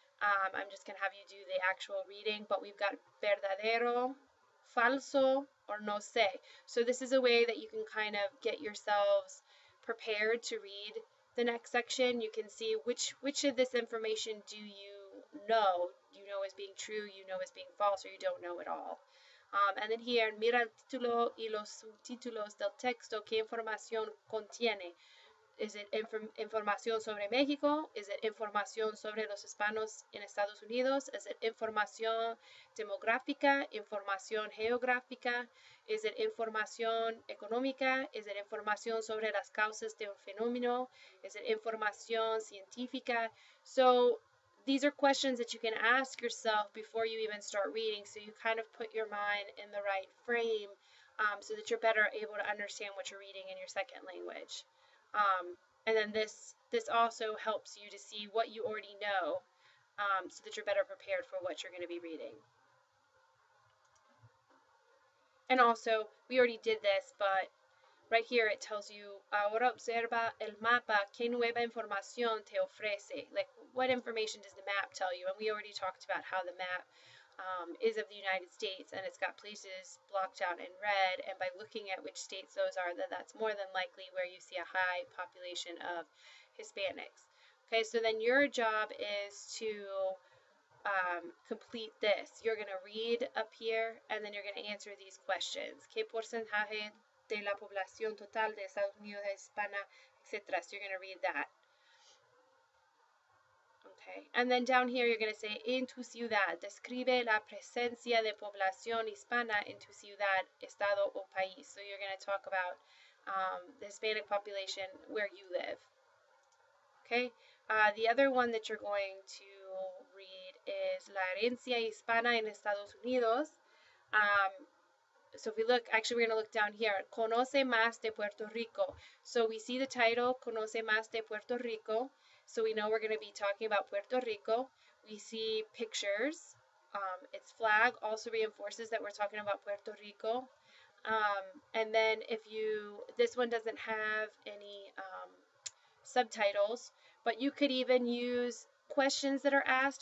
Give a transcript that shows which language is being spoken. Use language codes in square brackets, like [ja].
[en] I'm just going to have you do the actual reading, but we've got verdadero, falso, or no sé. So this is a way that you can kind of get yourselves prepared to read the next section, you can see which of this information do you know is being true, is being false, or you don't know at all. And then here, [es] mira el título y los subtítulos del texto, ¿qué información contiene? [en] Is it [es] información sobre México? Is it información sobre los hispanos en Estados Unidos? [en] Is it [es] información demográfica? Información geográfica? [en] Is it [es] información económica? Is it información sobre las causas de un fenómeno? [en] Is it [es] información científica? [en] So these are questions that you can ask yourself before you even start reading, so you kind of put your mind in the right frame, so that you're better able to understand what you're reading in your second language. And then this also helps you to see what you already know, so that you're better prepared for what you're going to be reading. And also, we already did this, but right here it tells you, [es] ahora observa el mapa, ¿qué nueva información te ofrece? [en] Like, what information does the map tell you? And we already talked about how the map is of the United States, and it's got places blocked out in red, and by looking at which states those are, that's more than likely where you see a high population of Hispanics. Okay, so then your job is to complete this. You're going to read up here, and then you're going to answer these questions. [es] ¿Qué porcentaje de la población total de Estados Unidos es hispana, etc.? [en] So you're going to read that. Okay, and then down here you're going to say, [es] en tu ciudad, describe la presencia de población hispana en tu ciudad, estado o país. [en] So you're going to talk about the Hispanic population where you live. Okay, the other one that you're going to read is La herencia hispana en Estados Unidos. So if we look, actually we're going to look down here, Conoce más de Puerto Rico. So we see the title, Conoce más de Puerto Rico. So we know we're going to be talking about Puerto Rico. We see pictures. Its flag also reinforces that we're talking about Puerto Rico. And then this one doesn't have any subtitles, but you could even use questions that are asked.